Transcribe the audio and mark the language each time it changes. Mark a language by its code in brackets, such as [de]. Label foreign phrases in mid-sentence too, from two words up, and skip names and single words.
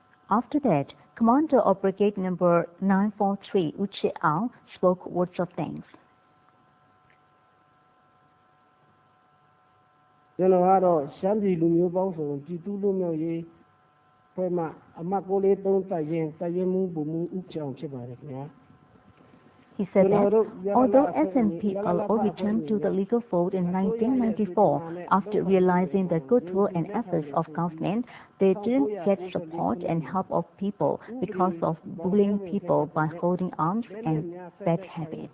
[en] After that, Commander of Brigade Number 943, Uche Ao, spoke words of thanks. [my] ကျွန်တော်ကတော့ရှမ်းပြည်လူမျိုးပေါင်းစုံပြည်သူ့လူမျိုးရေးဖွဲ့မှအမှတ်643တိုက်ရင်မှုဗိုလ်မှူးဦးချောင်ဖြစ်ပါတယ်ခင်ဗျာ [en] He said that although SNPLO returned to the legal fold in 1994 after realizing the goodwill and efforts of government, they didn't get support and help of people because of bullying people by holding arms and bad habits.